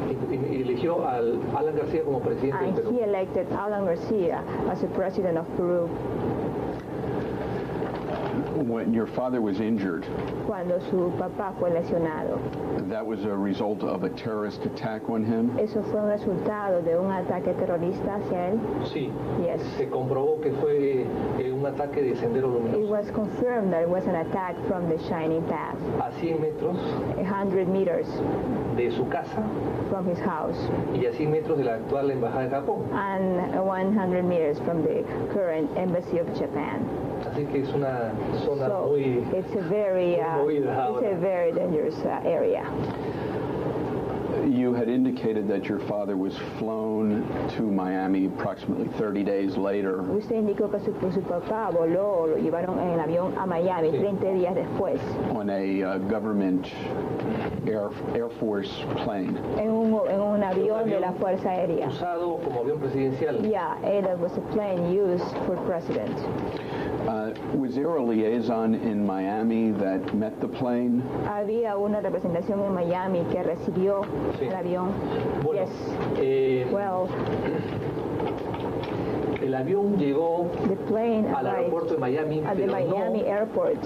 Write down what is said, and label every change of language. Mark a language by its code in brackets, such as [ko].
[es] y eligió a Alan García como presidente del [en] and [es] Perú. [en] he elected Alan Garcia as the president of Peru. When your father was injured, [es] Cuando su papá fue lesionado, [en] that was a result of a terrorist attack on him? [es] ¿eso fue un resultado de un ataque terrorista hacia él? Sí, [en] Yes. [es] se comprobó que fue un ataque de Sendero [en] It [es] Luminoso. [en] was confirmed that it was an attack from the Shining Path, [es] A 100 metros [en] 100 meters [es] de su casa [en] from his house [es] y a 100 metros de la actual Embajada de Japón. [en] and 100 meters from the current embassy of Japan. [es] Así que es una zona [en] So [es] muy [en] it's a very, [es] movida ahora. [en] dangerous area. You had indicated that your father was flown to Miami approximately 30 days later. [es] Usted indicó que su papá voló, lo llevaron en el avión a Miami Sí. 30 días después [en] On a government Air Force plane. [es] en un avión de la Fuerza Aérea. usado como avión presidencial. [en] Yeah, it was a plane used for president. Was there a liaison in Miami that met the plane? [es] Había una representación en Miami que recibió Sí. el avión. Bueno, [en] Yes. Well, [es] el avión llegó [en] the plane [es] al [en] arrived [es] aeropuerto de Miami, [en] at the [es] pero [en] Miami [es] no [en] airport,